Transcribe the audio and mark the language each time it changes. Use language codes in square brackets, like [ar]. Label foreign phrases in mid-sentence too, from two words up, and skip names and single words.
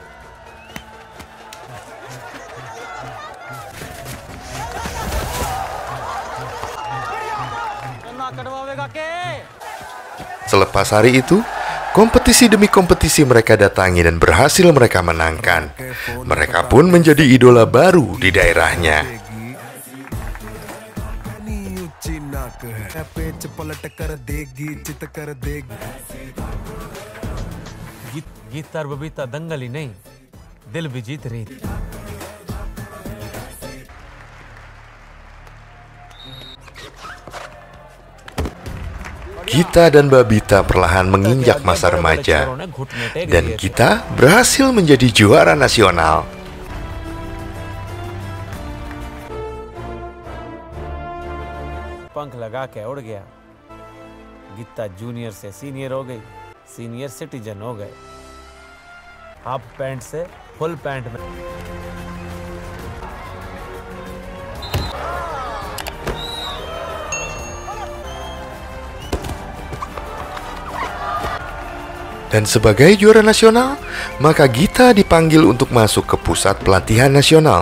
[id] Selepas hari itu, kompetisi demi kompetisi mereka datangi dan berhasil mereka menangkan. Mereka pun menjadi idola baru di daerahnya. [hi] गीता और बबीता दंगल ही नहीं दिल भी जीत रही थी। [id] Gita dan Babita perlahan menginjak masa remaja, dan Gita berhasil menjadi juara nasional. [hi] पंख लगा के उड़ गया। गीता जूनियर से सीनियर हो गई, [en] senior citizen [hi] हो गए, [en] half pant [hi] से [en] full pant [hi] में। [id] Dan sebagai juara nasional, maka Gita dipanggil untuk masuk ke pusat pelatihan nasional.